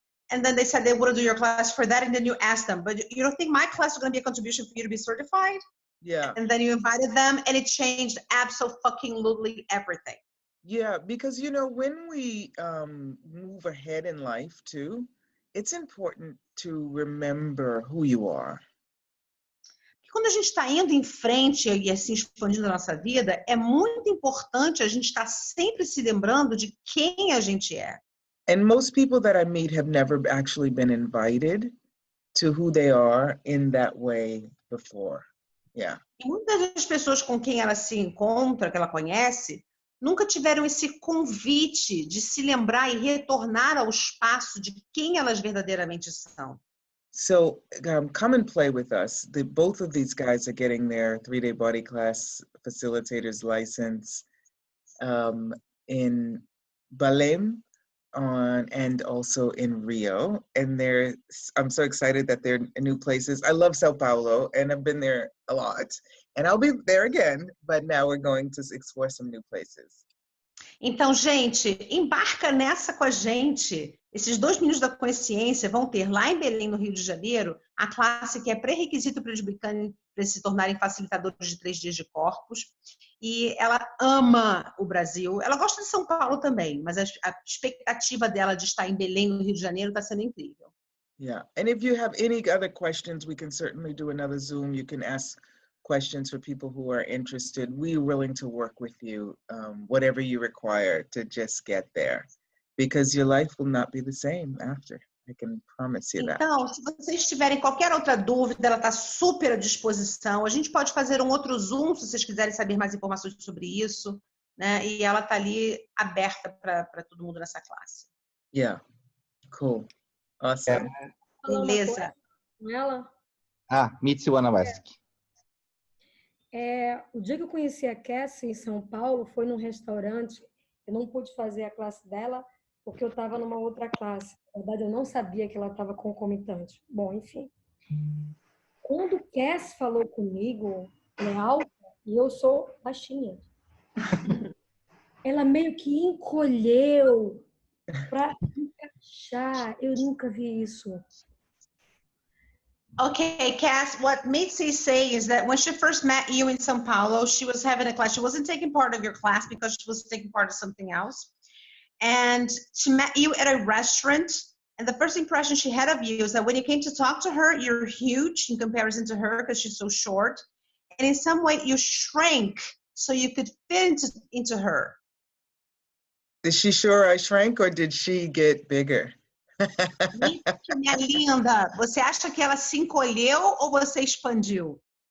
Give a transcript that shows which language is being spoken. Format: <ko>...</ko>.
<en>and then they said they wouldn't do your class for that, and then you asked them, but you don't think my class is going to be a contribution for you to be certified? Yeah. And then you invited them, and it changed absolutely everything. Yeah, because you know, when we move ahead in life too, it's important to remember who you are.</en> <pt>Quando a gente está indo em frente e assim expandindo a nossa vida, é muito importante a gente estar sempre se lembrando de quem a gente é.</pt> <en>And most people that I meet have never actually been invited to who they are in that way before. Yeah.</en> <pt>E muitas das pessoas com quem ela se encontra, que ela conhece, nunca tiveram esse convite de se lembrar e retornar ao espaço de quem elas verdadeiramente são.</pt> <en>So come and play with us. Both of these guys are getting their 3-day body class facilitators license in Belém and also in Rio. And I'm so excited that they're in new places. I love Sao Paulo and I've been there a lot. And I'll be there again, but now we're going to explore some new places.</en> <pt>Então, gente, embarca nessa com a gente. Esses 2 Meninos da Consciência vão ter lá em Belém, no Rio de Janeiro, a classe que é pré-requisito para eles se tornarem facilitadores de 3 dias de corpos. E ela ama o Brasil. Ela gosta de São Paulo também, mas a expectativa dela de estar em Belém, no Rio de Janeiro, está sendo incrível.</pt> <en>Yeah, and if you have any other questions, we can certainly do another Zoom. You can ask questions for people who are interested. We're willing to work with you, whatever you require to just get there, because your life will not be the same after. I can promise you that.</en> <pt>Então, se vocês tiverem qualquer outra dúvida, ela está super à disposição. A gente pode fazer um outro Zoom, se vocês quiserem saber mais informações sobre isso, né? E ela está ali aberta para todo mundo nessa classe.</pt> <en>Yeah, cool, awesome.</en> <pt>Beleza. Ela? Mitzi Wanaweski. O dia que eu conheci a Cassie em São Paulo foi num restaurante. Eu não pude fazer a classe dela porque eu estava numa outra classe. Na verdade, eu não sabia que ela estava concomitante. Bom, enfim. Quando Cassie falou comigo, ela é alta e eu sou baixinha. Ela meio que encolheu para encaixar. Eu nunca vi isso.</pt> <en>Okay, Cass, what Mitzi is saying is that when she first met you in São Paulo, she was having a class. She wasn't taking part of your class because she was taking part of something else. And she met you at a restaurant. And the first impression she had of you is that when you came to talk to her, you're huge in comparison to her because she's so short. And in some way, you shrank so you could fit into her. Is she sure I shrank or did she get bigger?</en> <pt>Minha linda, você acha que ela se encolheu ou você expandiu?</pt>